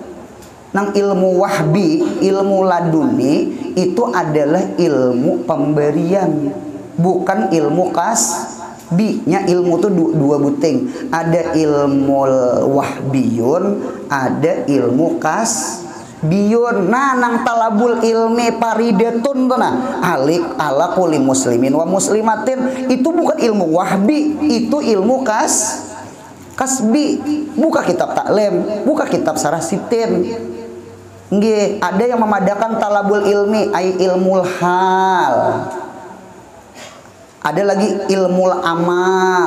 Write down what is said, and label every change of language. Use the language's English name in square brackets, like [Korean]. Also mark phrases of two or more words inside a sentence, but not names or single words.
[Banjar] Nang ilmu wahbi, ilmu laduni itu adalah ilmu pemberian, bukan ilmu kasbi. Nya ilmu tuh dua buting. Ada ilmu wahbiyun, ada ilmu kasbiyun. Nah, nang [Arabic] talabul ilmi paridatun [Banjar] tuh nah. [Arabic] Alik ala kulli muslimin wa muslimatin. [Banjar] Itu bukan ilmu wahbi, itu ilmu kasbi. Buka kitab taklim, buka kitab sarasitin. Nggih, ada yang memadakan [Arabic] talabul ilmi [Banjar] ai [Arabic] ilmul hal. [Banjar] Ada lagi ilmu amal.